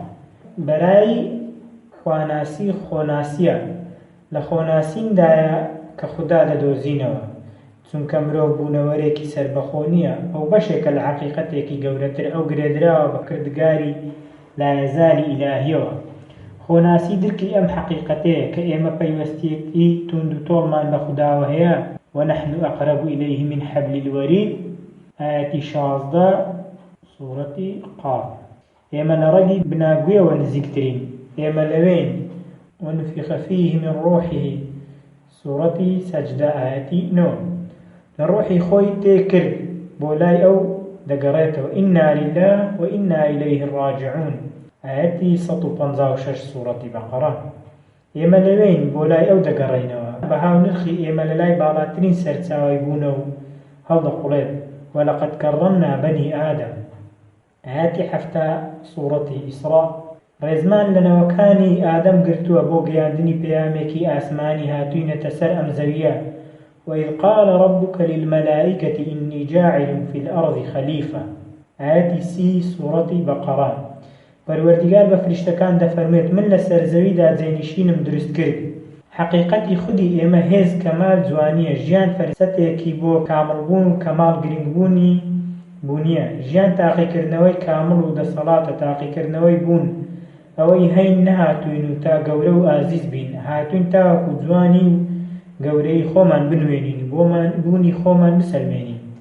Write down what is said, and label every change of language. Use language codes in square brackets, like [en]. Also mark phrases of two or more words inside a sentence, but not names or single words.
[ckb] بەرای خواناسی خۆناسیە لە خۆناسیندایە کە خوددا دەدۆزینەوە چونکە مرۆڤ بوونەوەرێکی سەربەخۆ نییە ئەو بەشێکە لە حەقیقەتێکی گەورەتر ئەو گرێدراوە بە کردگاری لایەزالی ئیلاهیەوە خۆناسی درکی ئەم حەقیقەتەیە کە ئێمە پەیوەستیەکی توند و تۆڵمان بە خودداوە هەیە [ar] ونحن أقرب إليه من حبل الوريد آية 16 سورة قاف [ckb] ئێمە لە ڕەگی بناگوێوە نزیکترین ئێمە لەوێن [ar] ونفخ فيه من روحه سورة سجدة آية 9 [ckb] لە ڕۆحی خۆی تێکرد بۆ لای ئەو دەگەڕێتەوە [ar] إنا لله وإنا إليه راجعون آية 156 سورة بقرة [ckb] ئێمە لەوێن بۆ لای ئەو دەگەڕێینەوە بە هاونرخی ئێمە لە لای باڵاترین سەرچاوی بوونە و هەڵدەقوڵێت [ar] وەلەقەد کەڕەمنا بەنی ئادەم آية 7 سورة إسراء [ckb] ڕێزمان لەنەوەکانی ئادەم گرتووە بۆ گەیاندنی پەیامێکی ئاسمانی هاتووینەتە سەر ئەم زەویە [ar] وإذ قال ربك للملائكة إني جاعل في الأرض خليفة آية 30 سورة بقرة [ckb] پەروەردیگار بە فریشتەکان دەفەرمێت من لە سەرزەویدا جێنشینم دروست کرد حەقیقەتی خودی ئێمە هێز کەمال جوانیە ژیان فەرسەتێکی بۆ کامڵبوون و کەمال گرنگبوونی بوونیە ژیان تاقیکردنەوەی کامڵ و دەسەڵاتە تاقیکردنەوەی بوون ئەوەی هەین نەهاتوین و تا گەورە و ئازیز بین هاتوین تاوەکو جوانی و گەورەی خۆمان بنوێنین بۆمان بوونی خۆمان بسەلمێنین